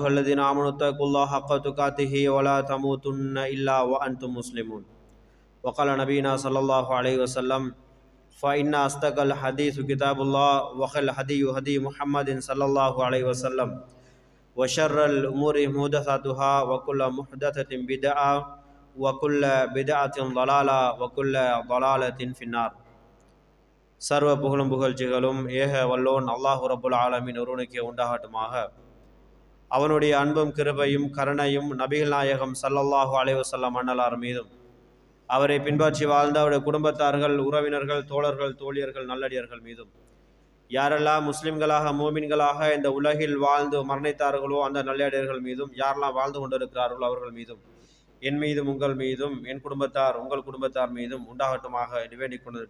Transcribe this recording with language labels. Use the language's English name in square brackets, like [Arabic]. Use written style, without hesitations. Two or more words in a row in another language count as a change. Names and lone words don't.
[Arabic] الذين آمنوا اتقوا الله حق تقاته ولا تموتن إلا وأنتم مسلمون وقال نبينا صلى الله عليه وسلم فإن أصدق الحديث كتاب الله وخير الهدي هدي محمد صلى الله عليه وسلم وشر الأمور محدثاتها وكل محدثة بدعة وكل بدعة ضلالة وكل ضلالة في النار [Tamil] சர்வ புகழும் புகழ்ச்சிகளும் ஏக வல்லோன் [Arabic] الله رب العالمين [Tamil] ஒருவனுக்கே உண்டாகட்டுமாக. அவனுடைய அன்பும் கிருபையும் கருணையும் நபிகள் நாயகம் [Arabic] صلى الله عليه وسلم [Tamil] அன்னலார் மீதும் அவரை பின்பற்றி வாழ்ந்த அவருடைய குடும்பத்தார்கள், உறவினர்கள், தோழர்கள், தோழியர்கள், நல்லடியர்கள் மீதும் யாரெல்லாம் முஸ்லிம்களாக மூமின்களாக இந்த உலகில் வாழ்ந்து மரணித்தார்களோ அந்த நல்லடியர்கள் மீதும் யாரெல்லாம் வாழ்ந்து கொண்டிருக்கிறார்களோ அவர்கள் மீதும் என் மீதும் உங்கள் மீதும் என் குடும்பத்தார் உங்கள் குடும்பத்தார் மீதும் உண்டாகட்டுமாக வேண்டிக் கொண்டது.